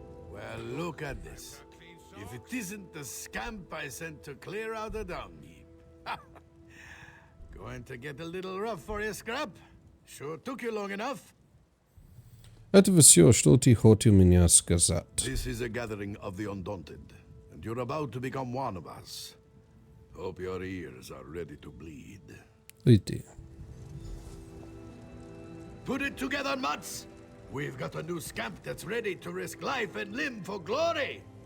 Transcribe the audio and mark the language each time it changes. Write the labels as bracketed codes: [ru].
[en] Well, look at this. If it isn't the scamp I sent to clear out the dung heap. Going to get a little rough for you, Scrap? Sure took you long enough. [ru] Это всё, что ты хотел мне сказать. [en] This is a gathering of the Undaunted, and you're about to become one of us. Hope your ears are ready to bleed. [ru] Иди. [en] Put it together, Mutts! We've got a new scamp that's ready to risk life and limb for glory!